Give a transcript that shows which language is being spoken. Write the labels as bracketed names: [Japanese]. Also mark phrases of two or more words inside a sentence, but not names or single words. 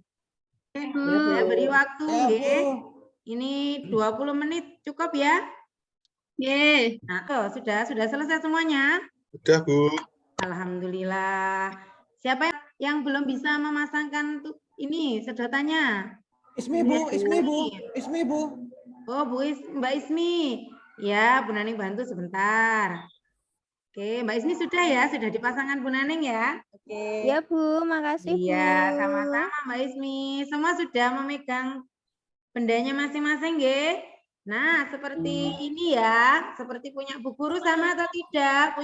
[Indonesian] Saya beri waktu, Ya, nggih. Bu. Ini 20 menit cukup ya? Ye. Nah, sudah selesai semuanya? Sudah, Bu. Alhamdulillah. Siapa yang belum bisa memasangkan ini sedotannya? Ismi, Bu. Ismi, Bu. Ismi, Bu. Oh, Mbak Ismi. Ya, Bu Naning bantu sebentar. Oke, Mbak Ismi sudah ya? Sudah dipasangkan Bu Naning ya? Oke. Ya, Bu. Makasih, Bu. Iya, sama-sama Mbak Ismi. Semua sudah memegang bendanya masing-masing, nggih? Nah, seperti ini ya. Seperti punya Bu Guru sama atau tidak?